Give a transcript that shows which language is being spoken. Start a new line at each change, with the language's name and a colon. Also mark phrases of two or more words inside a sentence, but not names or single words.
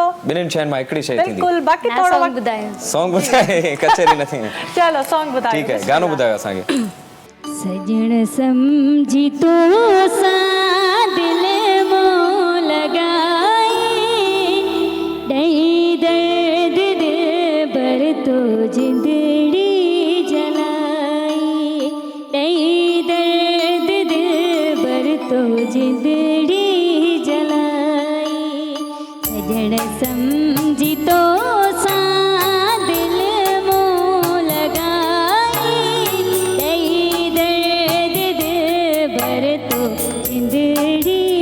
Sindhi: ॿिन्हिनि शयुनि मां हिकिड़ी शइ थींदी बिल्कुलु बाक़ी ना थोरो सॉन्ग वक़्तु ॿुधायो सॉन्ग ॿुधाए कचेरी न थी चलो सॉन्ग ॿुधायो ठीकु आहे गानो ॿुधायो असांखे सजण समझी तो सां दिल मों लगाई ॾही दर्द दिल भर तो जिंदड़ी जलाई ॾही दर्द दिल भर तो जिंदड़ी जलाई सजण समझी तो सां दिल मों लगाई ॾही दर्द दिल भर तो जिंदड़ी